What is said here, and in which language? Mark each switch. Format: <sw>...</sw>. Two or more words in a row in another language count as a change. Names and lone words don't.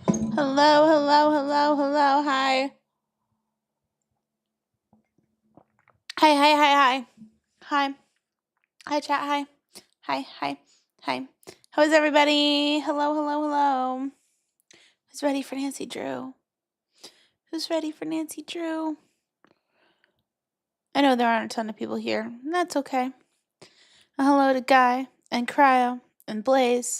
<en>Hello, hello, hello, hello, hi. Hi, hi, hi, hi. Hi. Hi, chat, hi. Hi, hi, hi. How is everybody? Hello, hello, hello. Who's ready for Nancy Drew? Who's ready for Nancy Drew? I know there aren't a ton of people here. That's okay. Hello to Guy and Cryo and Blaze.</en>